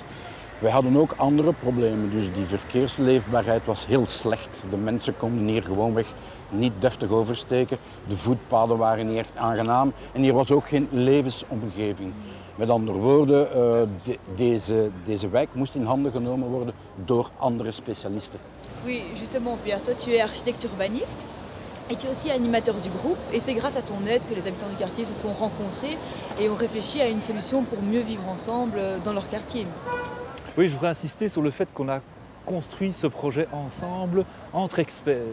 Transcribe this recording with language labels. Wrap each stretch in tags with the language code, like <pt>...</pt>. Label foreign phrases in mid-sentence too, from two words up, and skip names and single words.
<nl>Wij hadden ook andere problemen, dus die verkeersleefbaarheid was heel slecht. De mensen konden hier gewoonweg niet deftig oversteken, de voetpaden waren niet echt aangenaam en hier was ook geen levensomgeving. Met andere woorden, deze wijk moest in handen genomen worden door andere specialisten.</nl> <fr>Oui, justement, Pierre, toi tu es architecte urbaniste et tu es aussi animateur du groupe et c'est grâce à ton aide que les habitants du quartier se sont rencontrés et ont réfléchi à une solution pour mieux vivre ensemble dans leur quartier. Oui, je voudrais insister sur le fait qu'on a construit ce projet ensemble, entre experts.</fr>